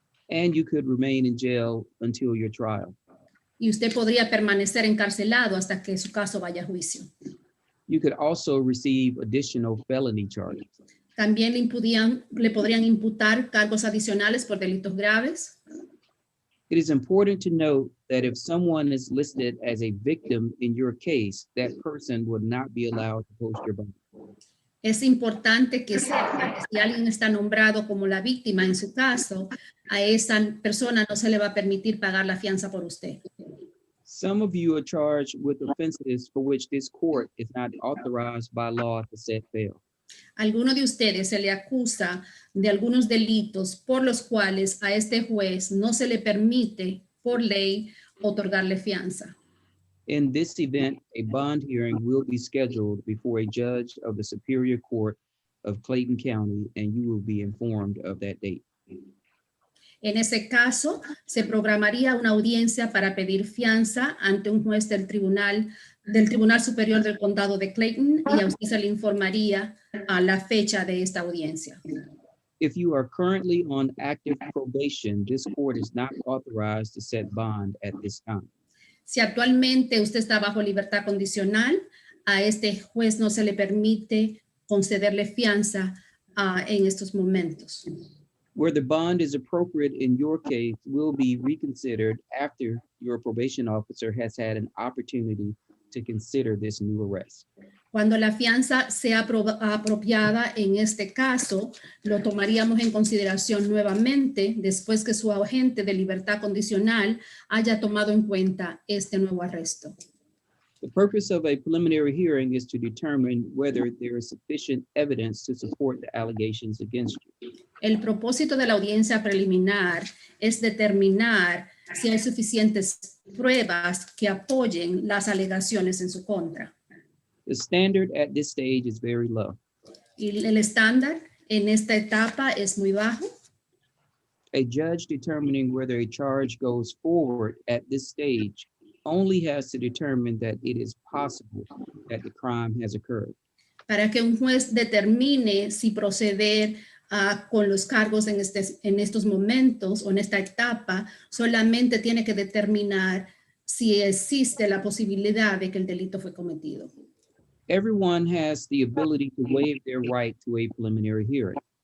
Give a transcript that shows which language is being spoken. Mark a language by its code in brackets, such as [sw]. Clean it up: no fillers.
[en] And you could remain in jail until your trial. [es] y usted podría permanecer encarcelado hasta que su caso vaya a juicio. [en] You could also receive additional felony charges. [es] También le podrían imputar cargos adicionales por delitos graves. [en] It is important to note that if someone is listed as a victim in your case, that person would not be allowed to post your bond. [es] Es importante que sepa que si alguien está nombrado como la víctima en su caso, a esa persona no se le va a permitir pagar la fianza por usted. [en] Some of you are charged with offenses for which this court is not authorized by law to set bail. [es] Alguno de ustedes se le acusa de algunos delitos por los cuales a este juez no se le permite por ley otorgarle fianza. [en] In this event, a bond hearing will be scheduled before a judge of the Superior Court of Clayton County, and you will be informed of that date. [es] En ese caso, se programaría una audiencia para pedir fianza ante un juez del Tribunal Superior del Condado de Clayton y a usted se le informaría a la fecha de esta audiencia. [en] If you are currently on active probation, this court is not authorized to set bond at this time. [es] Si actualmente usted está bajo libertad condicional, a este juez no se le permite concederle fianza en estos momentos. [en] Where the bond is appropriate in your case will be reconsidered after your probation officer has had an opportunity to consider this new arrest. [es] Cuando la fianza sea apropiada en este caso, lo tomaríamos en consideración nuevamente después que su agente de libertad condicional haya tomado en cuenta este nuevo arresto. [en] The purpose of a preliminary hearing is to determine whether there is sufficient evidence to support the allegations against you. [es] El propósito de la audiencia preliminar es determinar si hay suficientes pruebas que apoyen las alegaciones en su contra. [en] The standard at this stage is very low. [es] Y el estándar en esta etapa es muy bajo. [en] A judge determining whether a charge goes forward at this stage only has to determine that it is possible that the crime has occurred. [es] Para que un juez determine si proceder con los cargos en estos momentos o en esta etapa, solamente tiene que determinar si existe la posibilidad de que el delito fue cometido. [en] Everyone has the ability to waive their right to a preliminary hearing.